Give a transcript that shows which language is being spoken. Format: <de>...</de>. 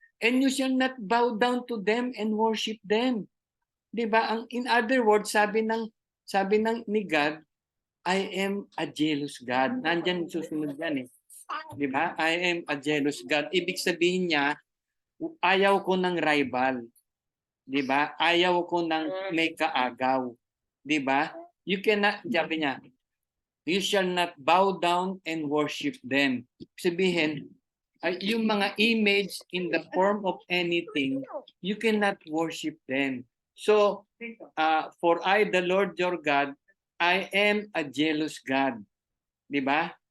<en>And you shall not bow down to them and worship them. Di ba? In other words,</en> <tl>sabi ni</tl> <en>God, I am a jealous God.</en> <tl>Nandyan susunod yan eh. Di ba?</tl> <en>I am a jealous God.</en> <tl>Ibig sabihin niya, ayaw ko ng rival. Di ba? Ayaw ko ng may kaagaw. Di ba?</tl> <en>You cannot,</en> <tl>sabi niya,</tl> <en>you shall not bow down and worship them.</en> <tl>Sabihin, yung mga</tl> <en>image in the form of anything, you cannot worship them. So, for I, the Lord your God, I am a jealous God. Di ba?</en>